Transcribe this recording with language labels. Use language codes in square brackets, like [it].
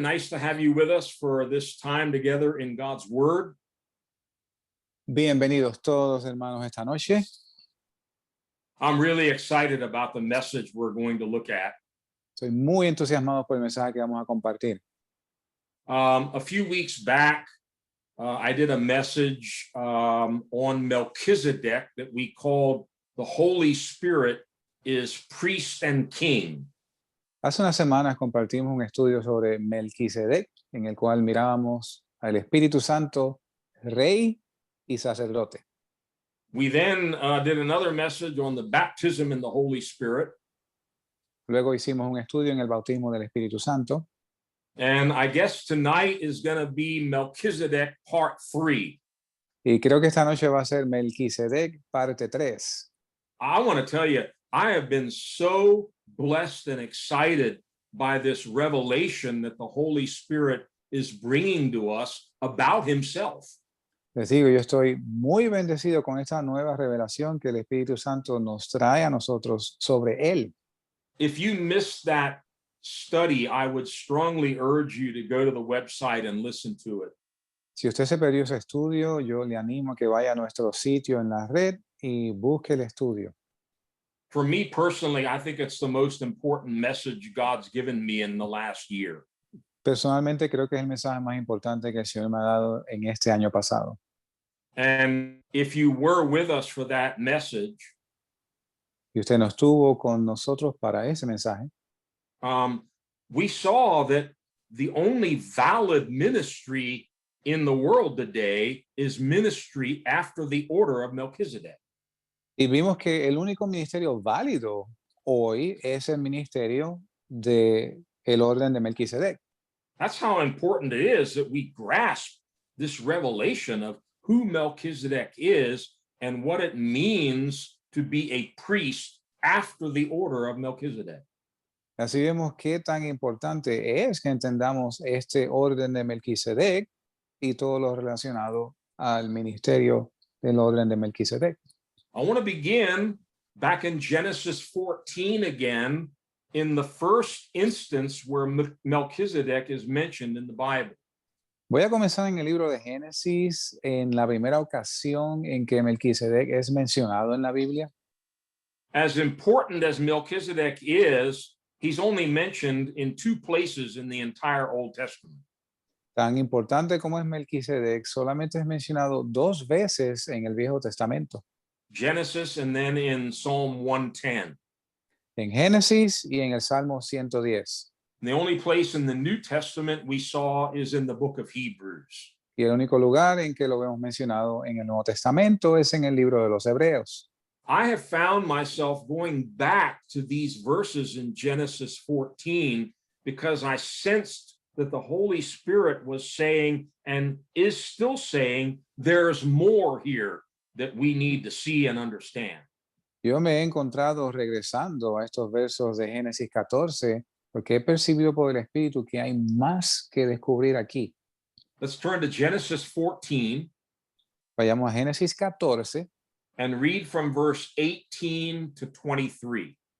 [en] Nice to have you with us for this time together in God's Word. [es] Bienvenidos todos, hermanos, esta noche. [en] I'm really excited about the message we're going to look at. [es] Estoy muy entusiasmado por el mensaje que vamos a compartir. [en] A few weeks back, I did a message on Melchizedek that we called The Holy Spirit is Priest and King. [es] Hace unas semanas compartimos un estudio sobre Melquisedec, en el cual mirábamos al Espíritu Santo, rey y sacerdote. [en] We then did another message on the baptism in the Holy Spirit. [es] Luego hicimos un estudio en el bautismo del Espíritu Santo. [en] And I guess tonight is going to be Melchizedek part 3. [es] Y creo que esta noche va a ser Melquisedec parte 3. [en] I want to tell you, I have been so blessed and excited by this revelation that the Holy Spirit is bringing to us about himself. [es] Les digo, yo estoy muy bendecido con esta nueva revelación que el Espíritu Santo nos trae a nosotros sobre él. [en] If you missed that study, I would strongly urge you to go to the website and listen to it. [es] Si usted se perdió ese estudio, yo le animo a que vaya a nuestro sitio en la red y busque el estudio. [en] For me personally, I think it's the most important message God's given me in the last year. [es] Personalmente creo que es el mensaje más importante que el Señor me ha dado en este año pasado. [en] And if you were with us for that message, [es] Y usted no estuvo con nosotros para ese mensaje. [en] We saw that the only valid ministry in the world today is ministry after the order of Melchizedek. [es] Y vimos que el único ministerio válido hoy es el ministerio de el orden de Melquisedec. [en] That's how important it is that we grasp this revelation of who Melchizedek is and what it means to be a priest after the order of Melchizedek. [es] Así vemos qué tan importante es que entendamos este orden de Melquisedec y todo lo relacionado al ministerio del orden de Melquisedec. [en] I want to begin back in Genesis 14 again, in the first instance where Melchizedek is mentioned in the Bible. [es] Voy a comenzar en el libro de Génesis, en la primera ocasión en que Melquisedec es mencionado en la Biblia. [en] As important as Melchizedek is, he's only mentioned in 2 places in the entire Old Testament. [es] Tan importante como es Melquisedec, solamente es mencionado 2 veces en el Viejo Testamento. [en] Genesis and then in Psalm 110. [es] En Génesis y en el Salmo 110. [en] And the only place in the New Testament we saw is in the book of Hebrews. [es] Y el único lugar en que lo vemos mencionado en el Nuevo Testamento es en el libro de los Hebreos. [en] I have found myself going back to these verses in Genesis 14 because I sensed that the Holy Spirit was saying and is still saying there's more here that we need to see and understand. [es] Yo me he encontrado regresando a estos versos de Génesis 14 porque he percibido por el Espíritu que hay más que descubrir aquí. [en] Let's turn to Genesis 14. [es] Vayamos a Génesis 14 [en] and read from verse 18 to 23.